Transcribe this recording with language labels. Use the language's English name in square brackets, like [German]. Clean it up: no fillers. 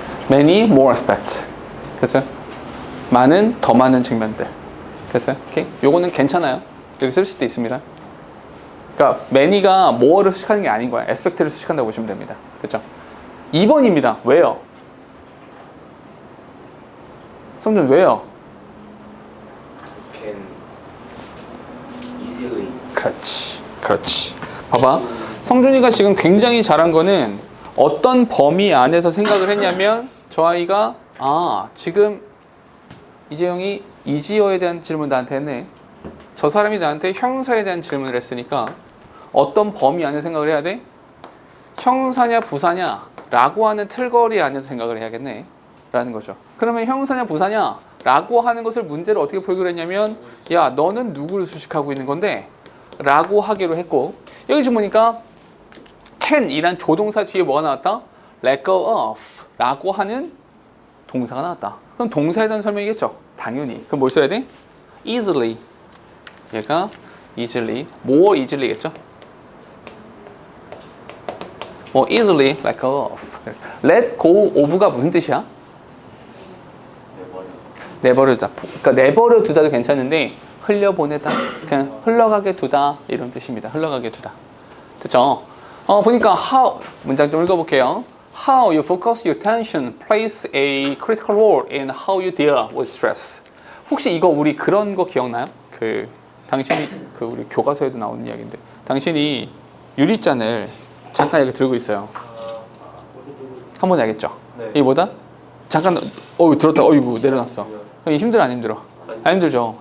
[English] many more aspects 됐어요? [Korean] 더 많은 측면들 됐어요? 오케이? 요거는 괜찮아요. 이렇게 쓸 수도 있습니다. 그러니까 many가 more를 수식하는 게 아닌 거야. aspect를 수식한다고 보시면 됩니다. 됐죠? 2번입니다. 왜요? 성준 왜요? [English] Can easily. [Korean] 그렇지. 봐봐. 성준이가 지금 굉장히 잘한 거는 어떤 범위 안에서 생각을 했냐면 저 아이가 지금 이재영이 이지어에 대한 질문 나한테 했네. 저 사람이 나한테 형사에 대한 질문을 했으니까 어떤 범위 안에 생각을 해야 돼? 형사냐 부사냐 라고 하는 틀거리 안에서 생각을 해야겠네 라는 거죠. 그러면 형사냐 부사냐 라고 하는 것을 문제를 어떻게 풀기로 했냐면 야 너는 누구를 수식하고 있는 건데 라고 하기로 했고 여기 지금 보니까 can 이란 조동사 뒤에 뭐가 나왔다? let go of 라고 하는 동사가 나왔다. 그럼 동사에 대한 설명이겠죠? 당연히. 그럼 뭘 써야 돼? easily 얘가 easily [English] more easily [Korean] 겠죠? [English] easily let go of. [Korean] let go of가 무슨 뜻이야? 내버려 두다. 그러니까 내버려 두다도 괜찮은데 흘려보내다, 그냥 흘러가게 두다 이런 뜻입니다. 흘러가게 두다. 됐죠? 보니까 how 문장 좀 읽어볼게요. [English] How you focus your attention plays a critical role in how you deal with stress. [Korean] 혹시 이거 우리 그런 거 기억나요? 당신이 우리 교과서에도 나오는 이야기인데 당신이 유리잔을 잠깐 이렇게 들고 있어요. 한번 알겠죠? 네. 이게 뭐다? 잠깐 들었다. 어이구 내려놨어. 힘들어 안 힘들어? 안 힘들죠.